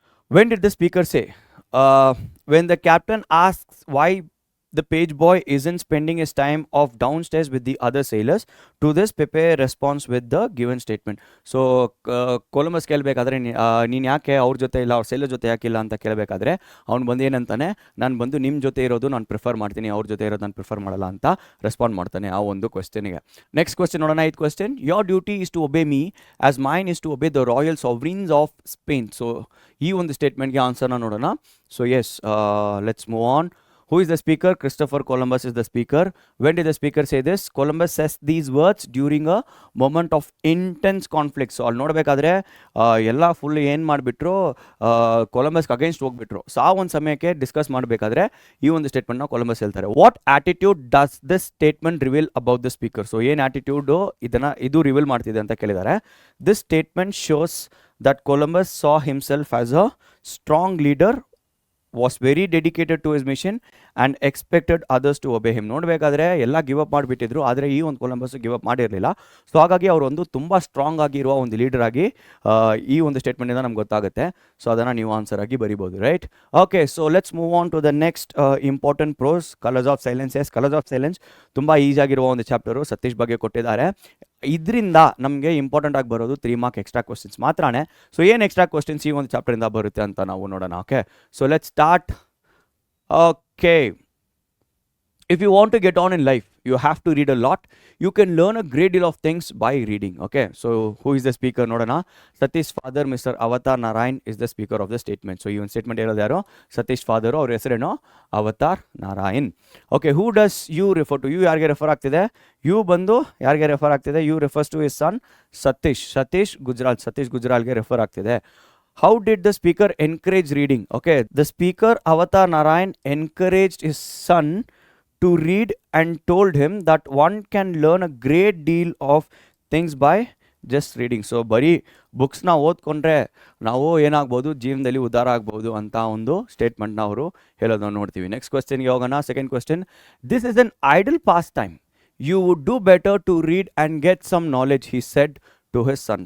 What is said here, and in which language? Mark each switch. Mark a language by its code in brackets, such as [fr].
[en] When did the speaker say? When the captain asks why the page boy isn't spending his time off downstairs with the other sailors, to this Pepe responds with the given statement. [kn] So Columbus ಕೇಳಬೇಕಾದ್ರೆ ನೀನು ಯಾಕೆ ಅವ್ರ ಜೊತೆ ಇಲ್ಲ, ಅವ್ರ seller ಜೊತೆ ಯಾಕಿಲ್ಲ ಅಂತ ಕೇಳಬೇಕಾದ್ರೆ ಅವ್ನು ಬಂದು ಏನಂತಾನೆ, ನಾನು ಬಂದು ನಿಮ್ಮ ಜೊತೆ ಇರೋದು ನಾನು ಪ್ರಿಫರ್ ಮಾಡ್ತೀನಿ, ಅವ್ರ ಜೊತೆ ಇರೋದು ನಾನು ಪ್ರಿಫರ್ ಮಾಡಲ್ಲ ಅಂತ ರೆಸ್ಪಾಂಡ್ ಮಾಡ್ತಾನೆ ಆ ಒಂದು ಕ್ವೆಶ್ಚನಿಗೆ. ನೆಕ್ಸ್ಟ್ ಕ್ವೆಶ್ಚನ್ ನೋಡೋಣ. [en] ಐದು question, your duty is to obey me as mine is to obey the royal sovereigns of Spain. So [kn] ಈ ಒಂದು ಸ್ಟೇಟ್ಮೆಂಟ್ಗೆ ಆನ್ಸರ್ನ ನೋಡೋಣ. [en] So yes, let's move on. Who is the speaker? Christopher Columbus is the speaker. When did the speaker say this? Columbus says these words during a moment of intense conflict. [kn] So ಅಲ್ಲಿ ನೋಡಬೇಕಾದ್ರೆ ಎಲ್ಲ full ಏನು ಮಾಡಿಬಿಟ್ರು, ಕೊಲಂಬಸ್ಗೆ against ಹೋಗ್ಬಿಟ್ರು. So ಆ ಒಂದು ಸಮಯಕ್ಕೆ discuss ಮಾಡಬೇಕಾದ್ರೆ ಈ ಒಂದು ಸ್ಟೇಟ್ಮೆಂಟ್ನ ಕೊಲಂಬಸ್ ಹೇಳ್ತಾರೆ. [en] What attitude does this statement reveal about the speaker? [kn] So ಏನು ಆಟಿಟ್ಯೂಡು ಇದು ರಿವೀಲ್ ಮಾಡ್ತಿದೆ ಅಂತ ಕೇಳಿದ್ದಾರೆ. [en] This statement shows that Columbus saw himself as a strong leader, was very dedicated to his mission and expected others to obey him. [kn] ನೋಡಬೇಕಾದ್ರೆ ಎಲ್ಲ give up ಮಾಡಿಬಿಟ್ಟಿದ್ರು, ಆದರೆ ಈ ಒಂದು ಕೊಲಂಬಸ್ ಗಿವ್ ಅಪ್ ಮಾಡಿರಲಿಲ್ಲ. ಸೊ ಹಾಗಾಗಿ ಅವರೊಂದು ತುಂಬ ಸ್ಟ್ರಾಂಗ್ ಆಗಿರುವ ಒಂದು ಲೀಡರ್ ಆಗಿ ಈ ಒಂದು ಸ್ಟೇಟ್ಮೆಂಟಿಂದ ನಮ್ಗೆ ಗೊತ್ತಾಗುತ್ತೆ. ಸೊ ಅದನ್ನು ನೀವು ಆನ್ಸರ್ ಆಗಿ ಬರಿಬೋದು, [en] Right? Okay, so let's move on to the next important prose, colours of silence. [kn] S, colours of silence ತುಂಬ ಈಸಿಯಾಗಿರುವ ಒಂದು ಚಾಪ್ಟರು, ಸತೀಶ್ ಬಗ್ಗೆ ಕೊಟ್ಟಿದ್ದಾರೆ. ಇದರಿಂದ ನಮಗೆ ಇಂಪಾರ್ಟೆಂಟ್ ಆಗಿ ಬರೋದು 3 ಮಾರ್ಕ್ ಎಕ್ಸ್ಟ್ರಾ ಕ್ವಶನ್ಸ್ ಮಾತ್ರನೇ. ಸೊ ಏನು ಎಕ್ಸ್ಟ್ರಾ ಕ್ವಶನ್ಸ್ ಈ ಒಂದು ಚಾಪ್ಟರಿಂದ ಬರುತ್ತೆ ಅಂತ ನಾವು ನೋಡೋಣ. [en] Okay, so let's start. Okay, if you want to get on in life, you have to read a lot. You can learn a great deal of things by reading. Okay, so who is the speaker? [kn] Nodana. [en] Satish father, Mr. Avatar Narayan, is the speaker of the statement. So even statement [kn] ಹೇಳೋದು ಯಾರು? Satish father. ಅವ್ರ ಹೆಸರೇನೋ avatar Narayan. [en] Okay, who does you refer to? You [kn] ಯಾರಿಗೆ refer ಆಗ್ತಿದೆ? [en] you [kn] ಬಂದು ಯಾರಿಗೆ refer ಆಗ್ತಿದೆ? [en] You refers to his son Satish Gujral. [kn] Satish ಗುಜ್ರಾಲ್ಗೆ refer ಆಗ್ತಿದೆ. [en] How did the speaker encourage reading? Okay, the speaker Avatar Narayan encouraged his son to read and told him that one can learn a great deal of things by just reading. [kn] So ಬರೀ ಬುಕ್ಸ್ನ ಓದ್ಕೊಂಡ್ರೆ ನಾವು ಏನಾಗ್ಬೋದು, ಜೀವನದಲ್ಲಿ ಉದ್ಧಾರ ಆಗ್ಬೋದು ಅಂತ ಒಂದು ಸ್ಟೇಟ್ಮೆಂಟ್ನ ಅವರು ಹೇಳೋದನ್ನು ನೋಡ್ತೀವಿ. ನೆಕ್ಸ್ಟ್ ಕ್ವೆಶ್ಚನ್ಗೆ ಹೋಗೋಣ. [en] Second question, this is an idle pastime, you would do better to read and get some knowledge, he said to his son.